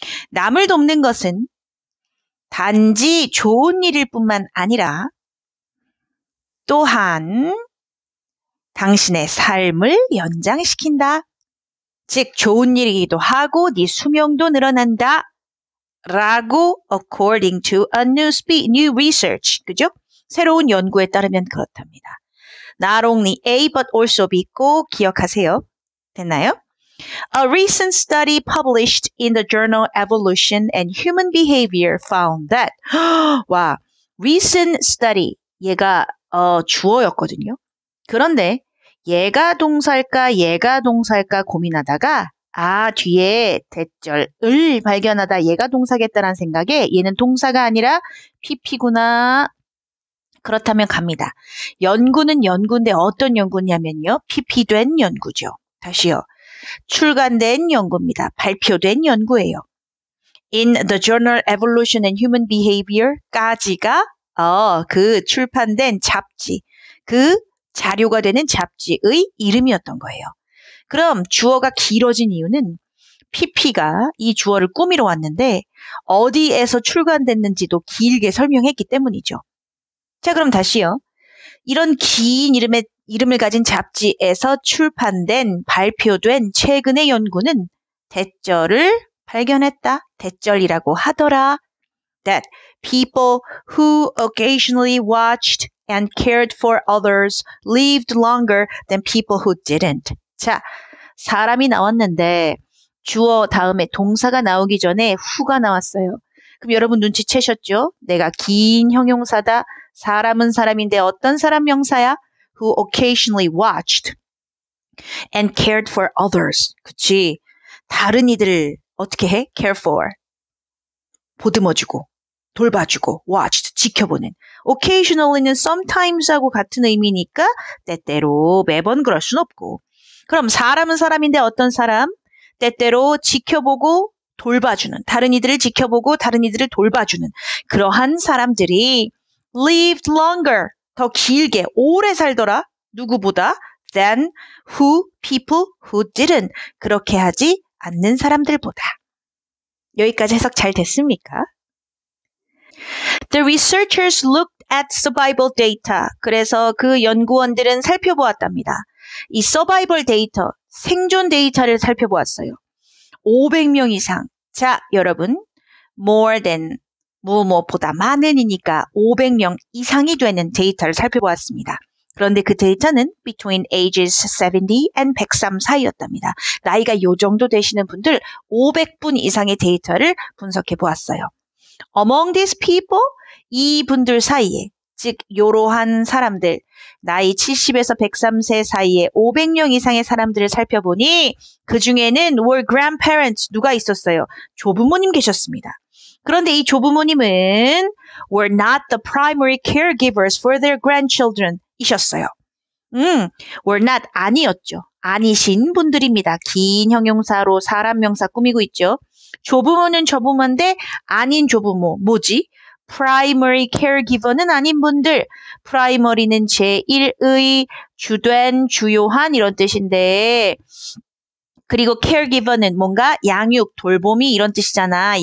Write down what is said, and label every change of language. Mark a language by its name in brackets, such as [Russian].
[Korean] 남을 돕는 것은 단지 좋은 일일 뿐만 아니라 또한 당신의 삶을 연장시킨다. 즉 좋은 일이기도 하고 네 수명도 늘어난다. [English] 라고 according to a new research. [Korean] 그죠? 새로운 연구에 따르면 그렇답니다. [English] Not only A but also B [Korean] 꼭 기억하세요. 됐나요? [English] A recent study published in the journal Evolution and Human Behavior found that 와, recent study [Korean] 얘가 주어였거든요. 그런데 얘가 동사일까 고민하다가 뒤에 대절을 발견하다 얘가 동사겠다라는 생각에 얘는 동사가 아니라 PP구나. 그렇다면 갑니다. 연구는 연구인데 어떤 연구냐면요. PP된 연구죠. 다시요. 출간된 연구입니다. 발표된 연구예요. [English] In the journal Evolution and Human Behavior [Korean] 까지가 그 출판된 잡지, 그 자료가 되는 잡지의 이름이었던 거예요. 그럼 주어가 길어진 이유는 PP가 이 주어를 꾸미러 왔는데 어디에서 출간됐는지도 길게 설명했기 때문이죠. 자, 그럼 다시요. 이런 긴 이름을 가진 잡지에서 출판된, 발표된 최근의 연구는 대절을 발견했다. 대절이라고 하더라. [English] That people who occasionally watched and cared for others lived longer than people who didn't. [Korean] 자, 사람이 나왔는데 주어 다음에 동사가 나오기 전에 who가 나왔어요. 그럼 여러분 눈치채셨죠? 내가 긴 형용사다. 사람은 사람인데 어떤 사람 명사야? [English] Who occasionally watched and cared for others. [Korean] 그치? 다른 이들을 어떻게 해? care for. 보듬어주고, 돌봐주고, watched, 지켜보는. occasionally는 sometimes하고 같은 의미니까 때때로 매번 그럴 순 없고. 그럼 사람은 사람인데 어떤 사람? 때때로 지켜보고 돌봐주는, 다른 이들을 지켜보고 다른 이들을 돌봐주는 그러한 사람들이 [English] lived longer, [Korean] 더 길게, 오래 살더라. 누구보다? [English] than people who didn't. [Korean] 그렇게 하지 않는 사람들보다. 여기까지 해석 잘 됐습니까? [English] The researchers looked at survival data. [Korean] 그래서 그 연구원들은 살펴보았답니다. 이 survival 데이터, 생존 데이터를 살펴보았어요. 500명 이상. 자, 여러분, more than 뭐뭐보다 많은이니까 500명 이상이 되는 데이터를 살펴보았습니다. 그런데 그 데이터는 [English] between ages 70 and 103 [Korean] 사이였답니다. 나이가 요 정도 되시는 분들 500분 이상의 데이터를 분석해 보았어요. [English] Among these people, [Korean] 이분들 사이에, 즉 요러한 사람들, 나이 70에서 103세 사이에 500명 이상의 사람들을 살펴보니 그 중에는 [English] were grandparents, [Korean] 누가 있었어요? 조부모님 계셨습니다. 그런데 이 조부모님은 [English] were not the primary caregivers for their grandchildren 이셨어요. [Korean] were not 아니었죠. 아니신 분들입니다. 긴 형용사로 사람 명사 꾸미고 있죠. 조부모는 조부모인데 아닌 조부모, 뭐지? primary caregiver는 아닌 분들. primary는 제1의, 주된, 주요한 이런 뜻인데 그리고 caregiver는 뭔가 양육, 돌봄이 이런 뜻이잖아.